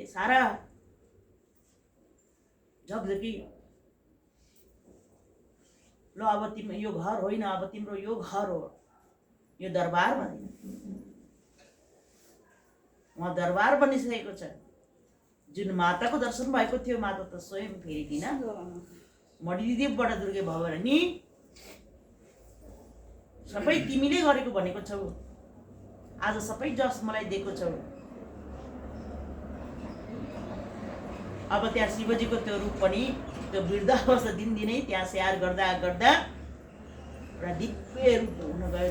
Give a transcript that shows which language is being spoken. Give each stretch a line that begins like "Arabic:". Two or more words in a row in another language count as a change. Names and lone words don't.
Nepali: सारा झकझकी। ल अब तिम्रो यो घर होइन, अब तिम्रो यो घर हो, यो दरबार बनियो। उहाँ दरबार बनिसकेको छ। जुन माताको दर्शन भएको थियो, माता त स्वयं फेरिदिन मणिदिव्यबाट दुर्गे भवानी सबै तिमीले गरेको भनेको छौ। आज सबै जस मलाई दिएको छौ। अब त्यहाँ शिवजीको त्यो रूप पनि त्यो वृद्धावस्था दिनदिनै त्यहाँ स्याहार गर्दा गर्दा एउटा दिव्य रूप हुन गयो।